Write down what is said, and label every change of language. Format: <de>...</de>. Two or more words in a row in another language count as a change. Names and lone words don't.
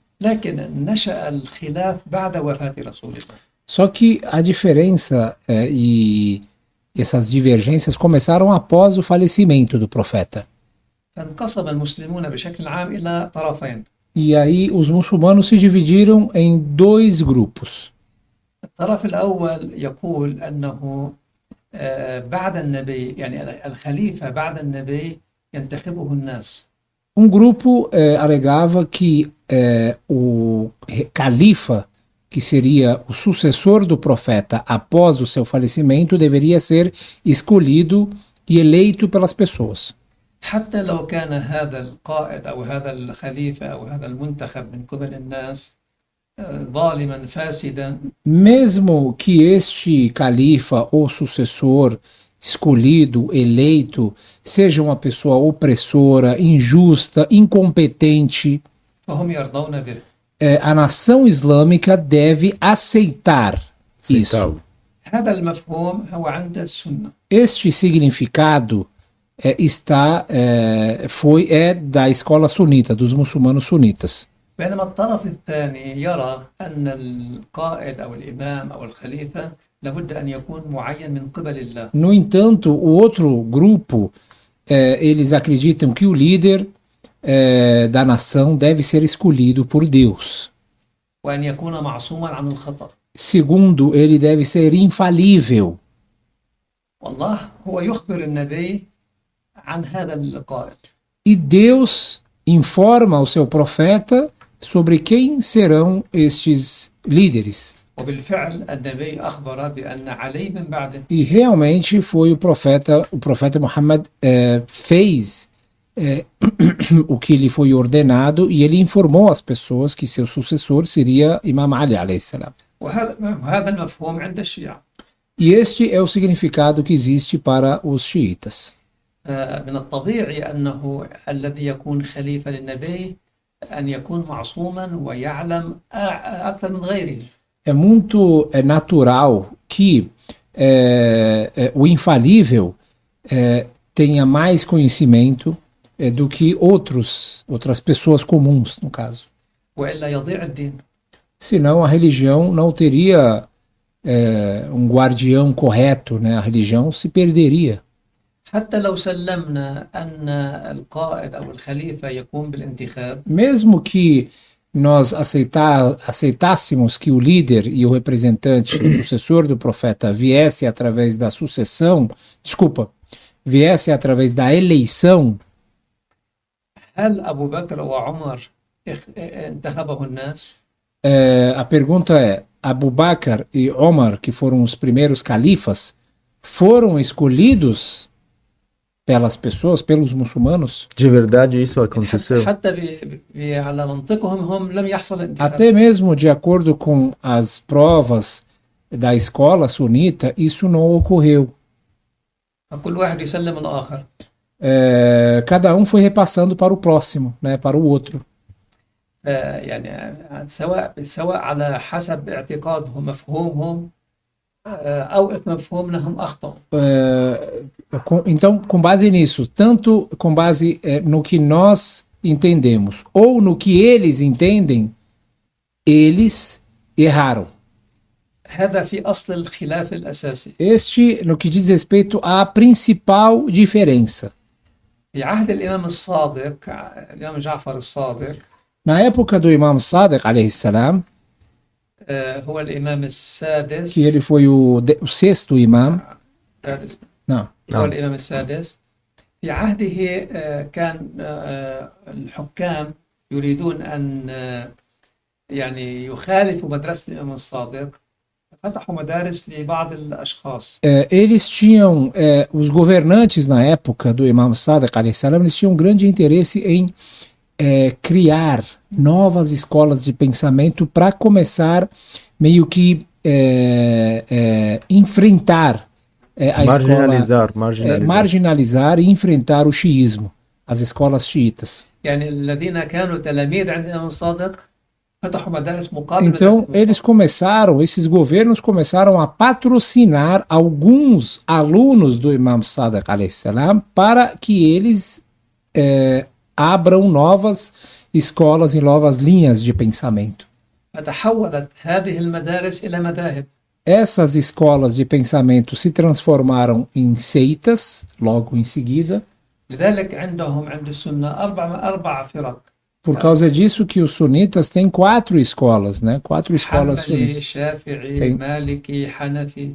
<pt>Só que a diferença e essas divergências começaram após o falecimento do profeta. E aí os muçulmanos se dividiram em dois grupos.</pt> <ar>الطرف الأول يقول أنه بعد النبي يعني الخليفة بعد النبي</ar> <pt>Um grupo alegava que o califa, que seria o sucessor do profeta após o seu falecimento, deveria ser escolhido e eleito pelas pessoas.</pt> <ar>حتى لو كان هذا القائد أو هذا الخليفة أو هذا المنتخب من قبل الناس ظالما فاسدا.</ar> <pt>Mesmo que este califa ou sucessor escolhido, eleito, seja uma pessoa opressora, injusta, incompetente, a nação islâmica deve aceitar isso. aceitá-lo.</pt> <ar>هذا المفهوم هو عند السنة.</ar> <pt>Este significado é da escola sunita, dos muçulmanos sunitas.</pt> <ar>بينما الطرف الثاني يرى أن القائد أو الإمام أو الخليفة لابد أن يكون معين من قبل الله.</ar> <pt>No entanto, o outro grupo, eles acreditam que o líder da nação deve ser escolhido por Deus.</pt> <ar>وأن يكون معصوما عن الخطأ.</ar> <pt>Segundo, ele deve ser infalível.</pt> <ar>والله هو يخبر النبي عن هذا القائد.</ar> <pt>E Deus informa o seu profeta sobre quem serão estes líderes.</pt> <ar>وبالفعل النبي أخبر بأن علي من بعده.</ar> <pt>E realmente foi o profeta Muhammad fez o que lhe foi ordenado e ele informou as pessoas que seu sucessor seria Imam Ali</pt> <ar>عليه السلام. وهذا المفهوم عند الشيعة.</ar> <pt>E este é o significado que existe para os xiitas.</pt> <ar>من الطبيعي أنه الذي يكون خليفة للنبي أن يكون معصوما ويعلم أكثر من غيره.</ar> <pt>É muito natural que o infalível tenha mais conhecimento do que outras pessoas comuns, no caso.</pt> <ar>وإلا يضيع الدين.</ar> <pt>Senão a religião não teria um guardião correto, né? A religião se perderia.</pt> <ar>حتى لو سلمنا أن القائد أو الخليفة يقوم بالانتخاب.</ar> <pt>Mesmo que nós aceitássemos que o líder e o representante, o sucessor do profeta, viesse através da eleição.</pt> <ar>هل أبو بكر وعمر انتخبه الناس؟</ar> <pt>A pergunta é: Abu Bakr e Omar, que foram os primeiros califas, foram escolhidos pelas pessoas, pelos muçulmanos? De verdade isso aconteceu?</pt> <ar>على منطقهم هم لم يحصل انتخاب.</ar> <pt>Até mesmo de acordo com as provas da escola sunita, isso não ocorreu.</pt> <ar>كل واحد يسلم الآخر.</ar> <pt>Cada um foi repassando para o próximo, né, para o outro.</pt> <ar>يعني سواء على حسب اعتقادهم مفهومهم أو مفهومهم أخطأ.</ar> <pt>Então, com base nisso, tanto com base no que nós entendemos ou no que eles entendem, eles erraram.</pt> <ar>هذا في أصل الخلاف الأساسي.</ar> <pt>Este, no que diz respeito à principal diferença.</pt> <ar>في عهد الإمام الصادق الإمام جعفر الصادق.</ar> <pt>Na época do Imam Sadiq</pt> <ar>عليه السلام, هو الإمام السادس.</ar> <pt>que ele foi o sexto imam. Não.</pt> <ar>هو الإمام السادس. في عهده كان الحكام يريدون أن يعني يخالفوا مدرسة الإمام الصادق. فتحوا مدارس لبعض الأشخاص.</ar> <pt>Eles tinham, os governantes na época do Imam Sadiq</pt> <ar>عليه السلام,</ar> <pt>eles tinham um grande interesse em criar novas escolas de pensamento para começar meio que enfrentar a marginalizar e enfrentar o xiismo, as escolas xiitas.</pt> <ar>يعني الذين كانوا تلاميذ عند الإمام الصادق فتحوا مدارس مقابل.</ar> <pt>Então esses governos começaram a patrocinar alguns alunos do Imam Sadiq</pt> <ar>عليه السلام</ar> <pt>para que eles abram novas escolas e novas linhas de pensamento.</pt> <ar>فتحولت هذه المدارس إلى مذاهب.</ar> <pt>Essas escolas de pensamento se transformaram em seitas logo em seguida.</pt> <ar>لذلك عند السنة أربع فرق.</ar> <pt>Por causa disso que os sunitas têm 4 escolas, né? 4 escolas sunitas.</pt> <ar>شافعي مالكي حنفي.</ar>